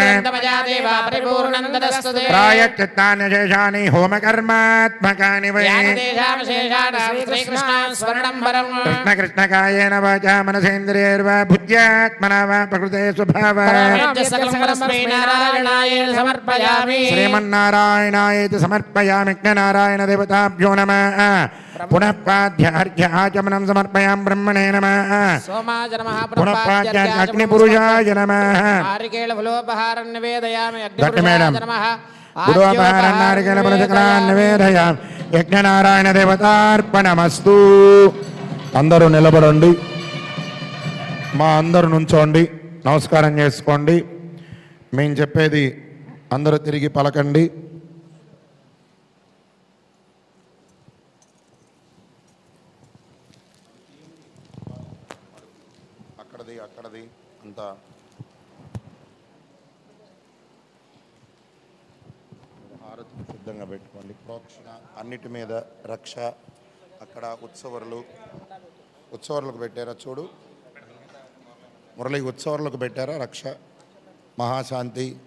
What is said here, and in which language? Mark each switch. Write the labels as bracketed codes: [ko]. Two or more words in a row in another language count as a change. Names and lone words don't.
[sa] प्रायश्चित्तान्यशेषानि होमकर्मात्मकानि वै कृष्ण कृष्णकायेन वाचा मनसेन्द्रियैर्वा बुद्ध्यात्मना वा प्रकृते स्वभावात् श्रीमन्नारायणायेति समर्पयामि नारायण देवताभ्यो नमः पुनः पाद्यार्घ्य आचमनं समर्पयामि ब्रह्मणे नमः पुनः पाद्यार्घ्य अग्निपुरुषाय नमः गुरुपहारं नारिकेलफलचक्रान् निवेदयामि यज्ञनारायण देवतार्पणमस्तु [te] అందరూ నిలబడండి మా అందరూ నుంచోండి నమస్కారం చేసుకోండి మేము చెప్పేది అందరూ తిరిగి పలకండి అక్కడది అంతా హారతి సిద్ధంగా పెట్టుకోండి ప్రోక్షణ అన్నిటి మీద రక్ష అక్కడ ఉత్సవాలకు పెట్టారా చూడు మురళి ఉత్సవాలకు పెట్టారా రక్ష మహాశాంతి